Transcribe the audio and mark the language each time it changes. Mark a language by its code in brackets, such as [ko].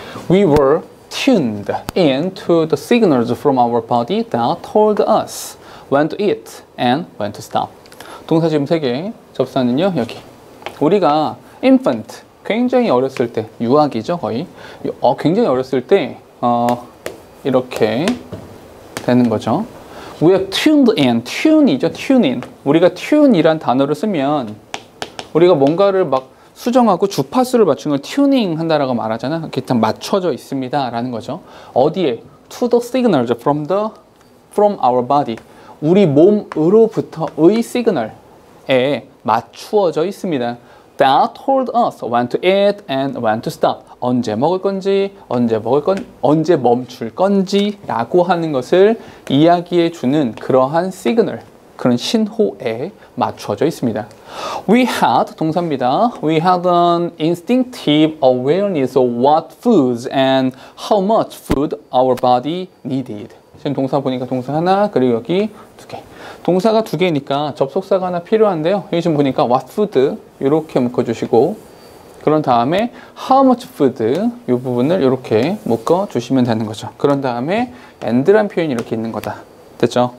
[en] We were tuned in to the signals from our body that told us when to eat and when to stop. [ko] 동사 지금 3개. 접사는요, 여기. 우리가 infant, 굉장히 어렸을 때, 유아기죠, 거의. 굉장히 어렸을 때, 이렇게 되는 거죠. [en] We are tuned in. tune이죠, tune in. [ko] 우리가 tune이란 단어를 쓰면 우리가 뭔가를 막 수정하고 주파수를 맞추는 걸 튜닝 한다라고 말하잖아. 이렇게 맞춰져 있습니다 라는 거죠. 어디에? [en] To the signals from our body. [ko] 우리 몸으로부터의 시그널에 맞추어져 있습니다. [en] That told us when to eat and when to stop. [ko] 언제 먹을 건지, 언제 멈출 건지 라고 하는 것을 이야기해 주는 그러한 시그널, 그런 신호에 맞춰져 있습니다. [en] We had, [ko] 동사입니다. [en] We had an instinctive awareness of what foods and how much food our body needed. [ko] 지금 동사 보니까 동사 하나, 그리고 여기 2개. 동사가 2개니까 접속사가 하나 필요한데요. 여기 지금 보니까 what food 이렇게 묶어주시고, 그런 다음에 how much food 이 부분을 이렇게 묶어주시면 되는 거죠. 그런 다음에 and란 표현이 이렇게 있는 거다. 됐죠?